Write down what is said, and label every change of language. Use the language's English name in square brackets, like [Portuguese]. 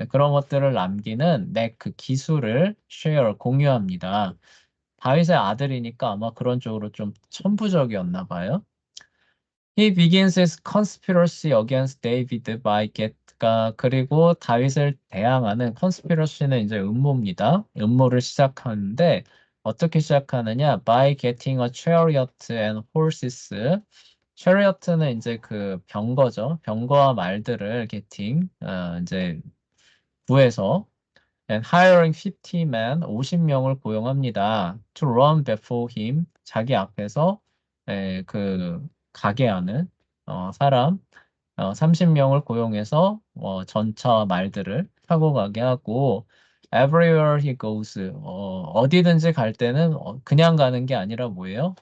[Korean] 그런 것들을 남기는 neck 그 기술을 share 공유합니다. 다윗의 아들이니까 아마 그런 쪽으로 좀 천부적이었나 봐요. [English] He begins his conspiracy against David by [Korean] 그리고 다윗을 대항하는 conspiracy는 이제 음모입니다. 음모를 시작하는데 어떻게 시작하느냐? [English] By getting a chariot and horses. [Korean] chariot는 이제 그 병거죠. 병거와 말들을 이제 구해서 [English] and hiring 50 men, [Korean] 50명을 고용합니다. [English] To run before him, [Korean] 자기 앞에서 가게 하는 사람 30명을 고용해서 전차 말들을 타고 가게 하고 [English] everywhere he goes, [Korean] 어디든지 갈 때는 그냥 가는 게 아니라 뭐예요?